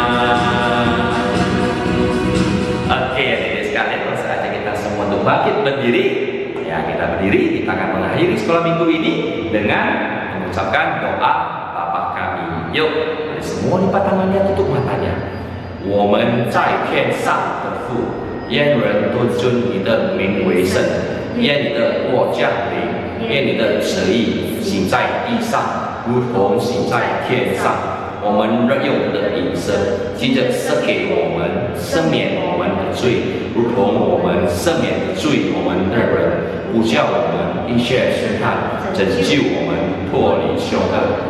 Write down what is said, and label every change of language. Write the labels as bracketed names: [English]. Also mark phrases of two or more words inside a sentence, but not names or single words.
[Indonesian] Oke, adik-adik sekalian, langsung saja kita semua untuk bangkit berdiri. Ya, kita berdiri, kita akan mengakhiri sekolah minggu ini dengan mengucapkan doa Bapa kami. Yuk, mari semua lipat tangannya, tutup matanya. [Chinese] 我们在天上的父，愿人都尊你的名为圣，愿你的国降临，愿你的旨意行在地上，如同行在天上。我们日用的饮食，记着赐给我们，赦免我们的罪，如同我们赦免罪我们的人，不叫我们一切试探，拯救我们脱离凶恶。